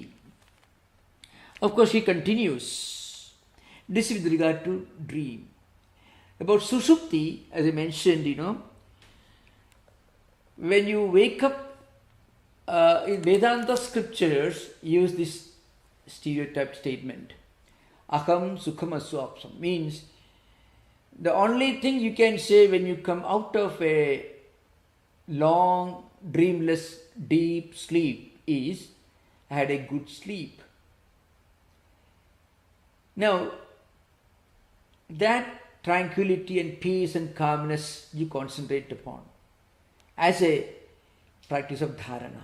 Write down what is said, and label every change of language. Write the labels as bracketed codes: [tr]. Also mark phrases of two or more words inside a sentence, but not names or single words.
[en] Of course, he continues. This is with regard to dream. About Sushupti, as I mentioned, when you wake up, in Vedanta scriptures use this stereotype statement. [sa] Aham sukham aswapsam [en] means the only thing you can say when you come out of a long, dreamless, deep sleep is, I had a good sleep. Now, that tranquility and peace and calmness you concentrate upon as a practice of dharana.